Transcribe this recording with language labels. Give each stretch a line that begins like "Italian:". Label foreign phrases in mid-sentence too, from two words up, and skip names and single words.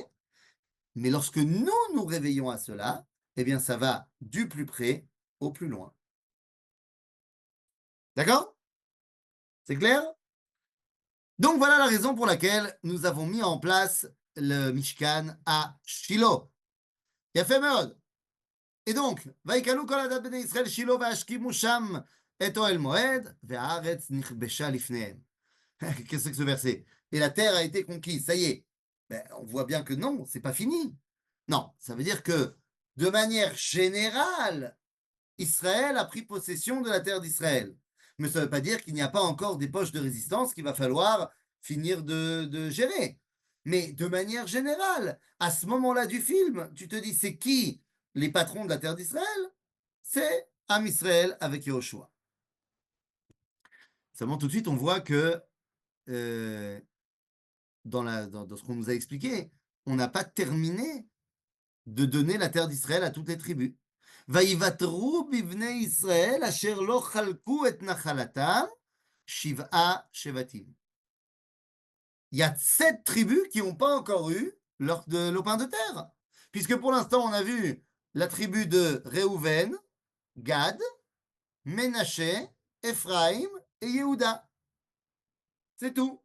French: Mais lorsque nous nous réveillons à cela, eh bien, ça va du plus près au plus loin. D'accord? C'est clair? Donc voilà la raison pour laquelle nous avons mis en place le Mishkan à Shiloh. Il a fait mode. Et donc,
Hebrew: ויקהלו כל עדת בני ישראל שילה והשכימו שם את אוהל מועד, והארץ נכבשה לפניהם.
French: Qu'est-ce que ce verset? Et la terre a été conquise, ça y est. Ben, on voit bien que non, c'est pas fini. Non, ça veut dire que de manière générale, Israël a pris possession de la terre d'Israël. Mais ça ne veut pas dire qu'il n'y a pas encore des poches de résistance qu'il va falloir finir de gérer. Mais de manière générale, à ce moment-là du film, tu te dis, c'est qui les patrons de la terre d'Israël? C'est Am Israël avec Yehoshua. Seulement tout de suite, on voit que euh, dans ce qu'on nous a expliqué, on n'a pas terminé de donner la terre d'Israël à toutes les tribus.
Hebrew: ויוותרו בבני ישראל אשר לא חלקו את נחלתם 7 שבטים.
French: Il y a 7 tribus qui n'ont pas encore eu leur lopin de terre. Puisque pour l'instant, on a vu la tribu de Réhouven, Gad, Ménaché, Ephraïm et Yehuda. C'est tout.